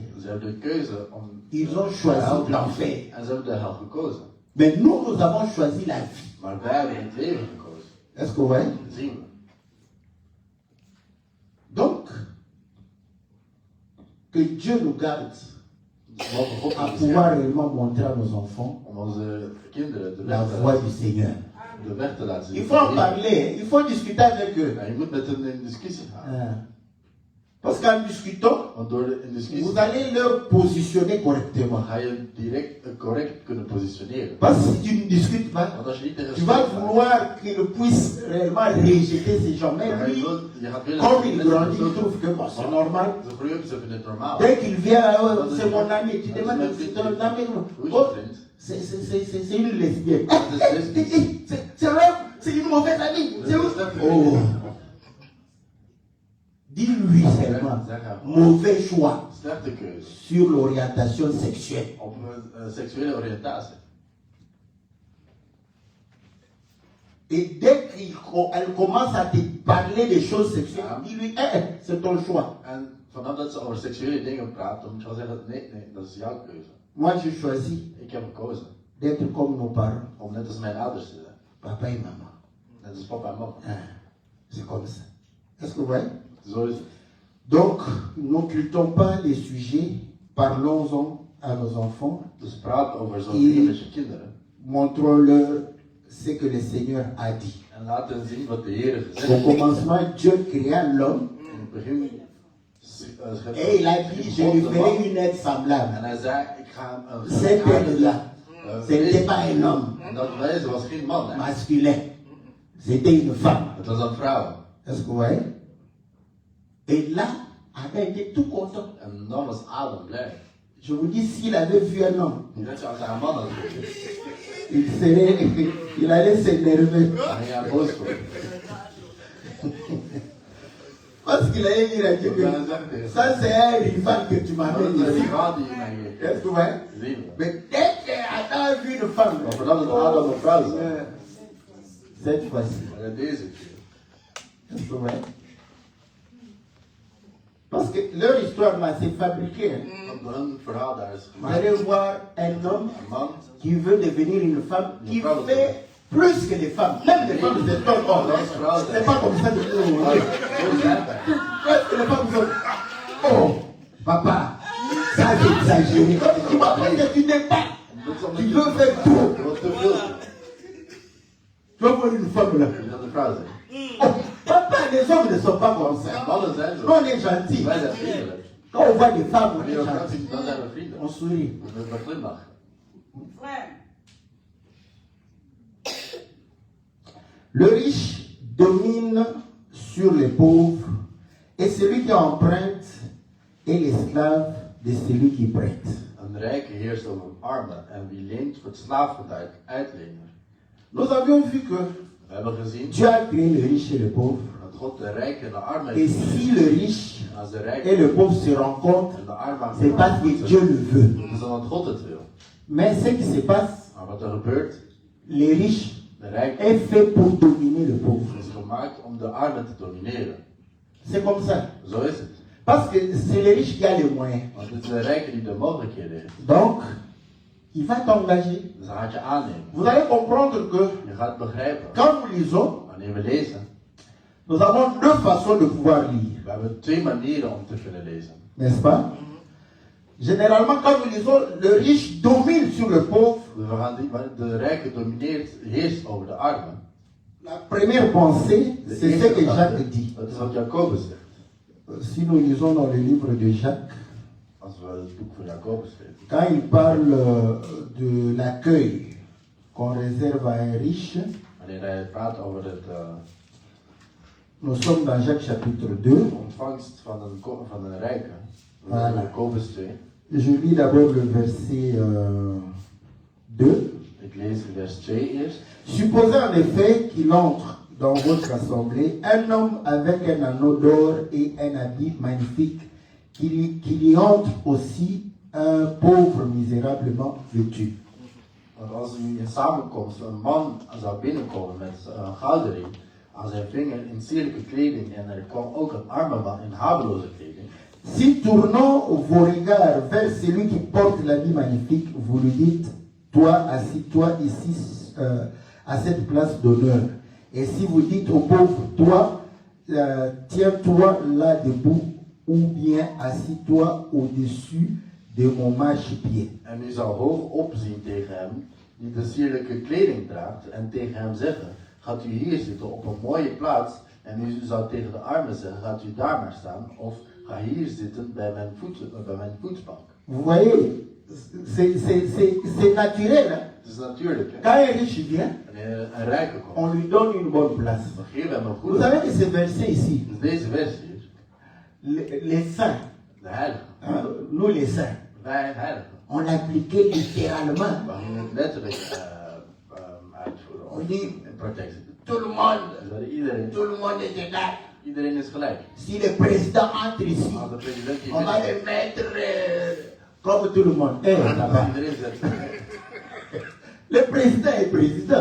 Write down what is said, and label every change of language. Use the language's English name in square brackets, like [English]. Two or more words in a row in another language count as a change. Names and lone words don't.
[Dutch] Ze hebben de keuze om [French] Ils ont [Dutch] de [French] choisi [Dutch] hel te [French] l'enfer. [Dutch] kiezen. En ze hebben de hel gekozen. [French] Mais nous avons choisi la vie. [Dutch] Maar wij hebben het leven gekozen. [French] Est-ce que vous voyez? [Dutch] Dat zien we. [French] Donc, que Dieu nous garde [Dutch] Dus we mogen God [French] à [Dutch] niet [French] pouvoir [Dutch] beschermen [French] réellement montrer à nos enfants [Dutch] om onze kinderen de [French] la [Dutch] weg te [French] voie [Dutch] laten [French] du Seigneur. [Dutch] de weg te laten zien. [French] Il faut en parler, il faut discuter avec eux. [Dutch] Ja, je moet met hen in discussie gaan. [French] Parce qu'en discutant, [Dutch] Want door in discussie [French] vous allez leur positionner correctement. [Dutch] ga je direct correct kunnen positioneren. [French] Parce que si tu ne discutes pas, [Dutch] Want als je niet tegen [French] tu vas [Dutch] strijd gaat, [French] vouloir qu'il puisse réellement rejeter ces gens. Mais [Dutch] dan ga [French] lui, [Dutch] je gaat willen [French] comme [Dutch] dat [French] il [Dutch] mensen [French] grandit, [Dutch] zo [French] il [Dutch] doen. [French] trouve que bon, c'est normal. [Dutch] Ze groeien op, ze vinden het normaal. [French] Dès qu'il vient, c'est mon ami, tu demandes, c'est ton ami. [Dutch] Hoe is [French] Oh, [Dutch] je vriend? [French] c'est une lesbienne. [Dutch] Dat is lesbisch. [French] C'est une mauvaise amie. [Dutch] Dat is een slechte Oh. vriend. [French] Dis-lui seulement, [Dutch] Zeg haar. [French] mauvais choix [Dutch] Slechte keuze. [French] sur l'orientation sexuelle. [Dutch] Op een seksuele oriëntatie. [French] Et dès qu'elle commence à te parler des choses sexuelles, dis-lui, c'est ton choix. [Dutch] En vanaf dat ze over seksuele dingen praat, dan moet je wel zeggen, nee, dat is jouw keuze. [French] Moi, j'ai choisi [Dutch] Ik heb gekozen [French] d'être comme nos parents, [Dutch] om net als mijn ouders te zijn. [French] papa et maman. [Dutch] Net als papa en mama. [French] C'est comme ça. Est-ce que vous voyez? [Dutch] Zo is het. [French] Donc, n'occultons pas les sujets, parlons-en à nos enfants, [Dutch] Dus praat over zo'n dingen met je kinderen. [French] montrons-leur ce que le Seigneur a dit. [Dutch] En laat hen zien wat de Heer gezegd [French] Au [Dutch] heeft. [French] commencement, Dieu créa l'homme [Dutch] In het begin [French] et il a dit, je lui ferai une aide semblable. [Dutch] En hij zei, ik ga hem een [French] Cette aide-là, ce n'était pas un homme [Dutch] En dat wezen was geen man, hè. [French] masculin, c'était une femme. [Dutch] Het was een vrouw. [French] Est-ce que vous voyez? Et là, Adam était tout content. [Dutch] En dan was Adam blij. [French] Je vous dis, s'il avait vu un homme, [Dutch] Dat je als hij een man had gezien, [French] il allait s'énerver. [Dutch] dan ging hij boos worden. [French] Parce qu'il allait dire à Dieu que ça c'est un rival que tu [Dutch] Dat [French] m'amènes [Dutch] is een [French] ici. [Dutch] rivaal die je mij geeft. [French] Est-ce que vous voyez? [Dutch] Zien we. [French] Mais dès qu'Adam a vu une femme, [Dutch] Maar voordat het Adam een vrouw zag, [French] cette fois-ci, [Dutch] maar deze keer. [French] est-ce que vous voyez? Parce que leur histoire là, c'est fabriqué. [Dutch] Want hun verhaal daar is [French] Vous allez [Dutch] gemaakt. [French] voir un homme [Dutch] Een man, [French] qui veut devenir une femme qui fait plus que les femmes. Même les femmes, c'est ton ordre. C'est pas comme ça de nous. [Dutch] maar zo zijn wij. [French] Presque les femmes sont. Oh, papa, ça c'est exagéré. Tu m'appelles que tu n'es pas. Tu veux faire tout. [Dutch] Wat te veel. [French] Tu veux voir une femme là. [Dutch] Je dat een vrouw zijn. [French] Oh, papa, les hommes ne sont pas comme ça. [Dutch] Mannen zijn [French] Nous, [Dutch] zo. [French] on est gentils. [Dutch] Wij zijn vriendelijk. [French] Quand on voit des femmes, on est [Dutch] Wanneer we vrouwen [French] gentils. [Dutch] zien, dan zijn we vrienden. [French] On sourit. [Dutch] We moeten glimlachen. [French] Le riche domine sur les pauvres et celui qui emprunte est l'esclave de celui qui prête. [Dutch] Een rijke heerst over een arme en wie leent wordt slaaf van de uitlener. [French] Nous avions vu que [Dutch] We hebben gezien [French] Dieu a créé le riche et le pauvre. [Dutch] dat God de rijke en de arme [French] Et [Dutch] heeft [French] si [Dutch] gemaakt. [French] le riche [Dutch] En als de [French] et [Dutch] rijke [French] le pauvre se rencontrent, [Dutch] en de arme [French] c'est parce que Dieu le veut. [Dutch] Het is omdat God het wil. [French] Mais ce qui se passe, [Dutch] Maar wat er gebeurt, [French] les riches [Dutch] de rijke [French] est fait pour dominer le pauvre. [Dutch] is gemaakt om de arme te domineren. [French] C'est comme ça. [Dutch] Zo is het. [French] Parce que c'est le riche qui a les moyens. [Dutch] Want het is de rijke die de mogelijkheden heeft. [French] Donc, il va t'engager. [Dutch] Dus hij gaat je aannemen. [French] Vous allez comprendre que [Dutch] Je gaat begrijpen. [French] quand nous lisons, [Dutch] Wanneer we lezen, [French] nous avons deux façons de pouvoir lire. [Dutch] we hebben twee manieren om te kunnen lezen. [French] N'est-ce pas? Généralement, quand nous lisons, le riche domine sur le pauvre. [Dutch] We gaan de rijke domineert, heerst over de arme. [French] La première pensée, [Dutch] De [French] c'est ce [Dutch] eerste [French] que [Dutch] gedachte, [French] Jacques dit. [Dutch] dat is wat Jacobus zegt. [French] Si nous lisons dans le livre de Jacques, [Dutch] Als we het boek van Jacobus lezen. [French] quand il parle de l'accueil qu'on réserve à un riche, [Dutch] Wanneer hij praat over het [French] nous sommes dans Jacques chapitre 2. [Dutch] ontvangst van een rijke. [French] Voilà. [Dutch] Jacobus 2. [French] Je lis d'abord le verset 2. [Dutch] Ik lees vers 2 eerst. [French] Supposez en effet dans votre assemblée un homme avec un anneau d'or et un habit magnifique qui y entre aussi un pauvre misérablement vêtu. [Dutch] Want als u in samenkomst een man zou binnenkomen met een gouden ring aan zijn vinger in sierlijke kleding en er kwam ook een arme man in haveloze kleding. [French] Si tournons vos regards vers celui qui porte l'habit magnifique, vous lui dites, toi, assis-toi ici à cette place d'honneur. Et si vous dites au pauvre, toi, tiens-toi là debout, ou bien assis-toi au-dessus de mon marchepied. [Dutch] En u zou hoog opzien tegen hem die de sierlijke kleding draagt en tegen hem zeggen, gaat u hier zitten op een mooie plaats en u zou tegen de armen zeggen, gaat u daar maar staan of ga hier zitten bij mijn voetbank. [French] Vous voyez, c'est naturel. Hein? [Dutch] Het is natuurlijk. Hè? [French] Quand un riche vient, [Dutch] Wanneer een rijke komt, [French] on lui donne une bonne place. [Dutch] dan geven we hem een [French] Vous [Dutch] goede. [French] savez que ce verset ici, [Dutch] Dus deze vers hier, [French] les saints, [Dutch] de heilige, [French] hein, nous les saints, [Dutch] wij heiligen, [French] on l'appliquait littéralement. [Dutch] we gingen het letterlijk uitvoeren. [French] On dit, [Dutch] In praktijk. [French] tout le monde, [Dutch] Dus dat iedereen, [French] tout le monde est égal. [Dutch] iedereen is gelijk. [French] Si le président entre ici, [Dutch] Als de president hier [French] on va [Dutch] binnenkomt, [French] le mettre comme tout le monde. Là-bas. [Dutch] iedereen zegt, [French] Le président est président.